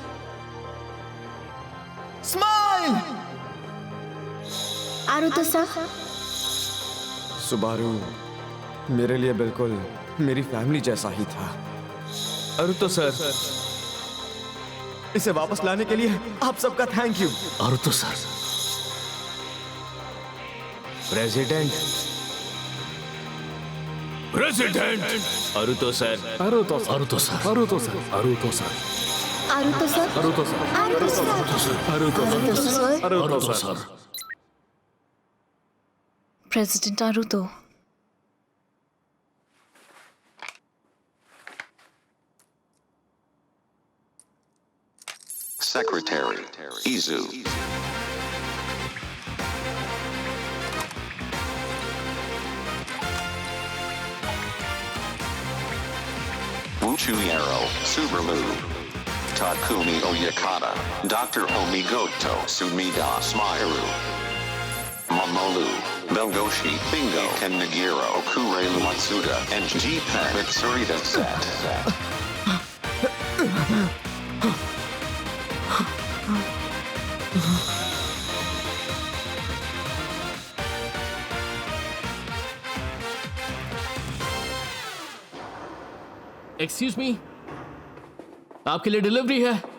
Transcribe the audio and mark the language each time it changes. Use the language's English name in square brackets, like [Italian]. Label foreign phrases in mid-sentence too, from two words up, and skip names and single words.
[Hindi] स्माइल। आरुतो साहब, सुबारू मेरे लिए बिल्कुल मेरी फैमिली जैसा ही था। आरुतो सर, इसे वापस लाने के लिए आप सबका [English] Thank you. [Hindi] आरुतो सर। प्रेसिडेंट। आरुतो सर। आरुतो सर, आरुतो सर। आरुतो सर, आरुतो सर, आरुतो सर, आरुतो सर, आरुतो सर, आरुतो सर, आरुतो सर। प्रेसिडेंट आरुतो। [English] Secretary, Izu. Uchuyero, Subaru. Takumi Oyakata, Dr. Omigoto Sumida Smairu. Mamoru, Belgoshi, Bingo, Ken Nagira Okurelu Matsuda, and G-Pen Mitsurita Set. Excuse me, [Hindi] आपके लिए डिलीवरी है।